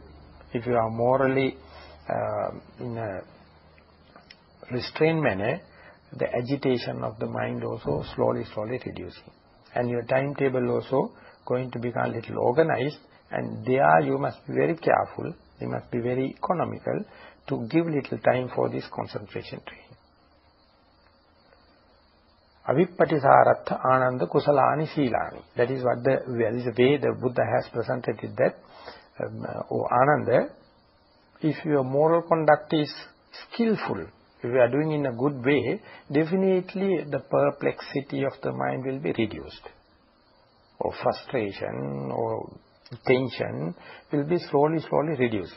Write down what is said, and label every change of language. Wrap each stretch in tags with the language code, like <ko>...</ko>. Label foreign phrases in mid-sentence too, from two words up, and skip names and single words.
<en>If you are morally in a restrained manner, the agitation of the mind also slowly reducing, and your timetable also going to become a little organized, and there you must be very careful, you must be very economical to give little time for this concentration training.</en> <pi>Avippatisarattha ananda kusalani silani.</pi> <en>That is what that is the way the Buddha has presented it, that Ananda, if your moral conduct is skillful, if you are doing in a good way, definitely the perplexity of the mind will be reduced, or frustration or tension will be slowly reducing.</en>